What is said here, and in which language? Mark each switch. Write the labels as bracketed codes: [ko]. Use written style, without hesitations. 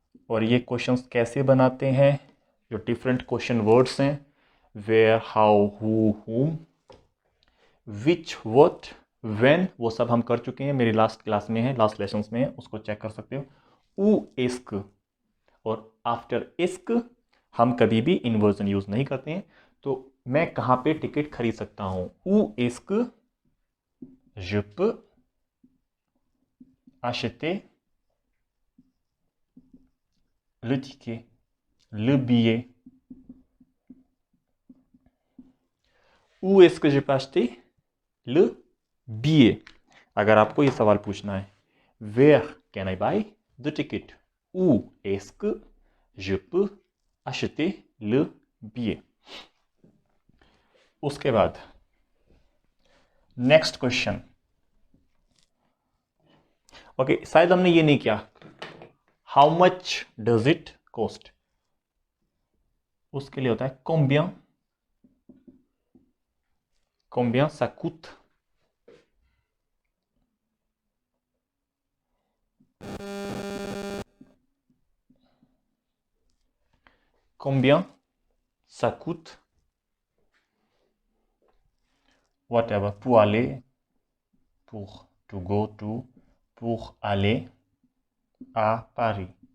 [hi] और ये क्वेश्चंस कैसे बनाते हैं, जो डिफरेंट क्वेश्चन वर्ड्स हैं, वेयर, हाउ, हु, हुम, विच, व्हाट, व्हेन, वो सब हम कर चुके हैं, मेरी लास्ट क्लास में है, लास्ट लेसन्स में है, उसको चेक कर सकते हो। ऊ इस्क। और आफ्टर इस्क हम कभी भी इन्वर्जन यूज नहीं करते हैं। तो मैं कहां पे टिकट खरीद सकता हूं, ऊ इस्क je peux acheter le ticket, le billet, [fr] où est-ce que je peux acheter le billet। [hi] अगर आपको ये सवाल पूछना है, [en] where can I buy the ticket, [fr] où est-ce que je peux acheter le billet। [hi] उसके बाद नेक्स्ट क्वेश्चन, ओके, शायद हमने ये नहीं किया, [en] How much does it cost. [hi] उसके लिए होता है [fr] combien, combien ça coûte, combien ça coûte, whatever, pour aller, pour to go to, pour aller à Paris।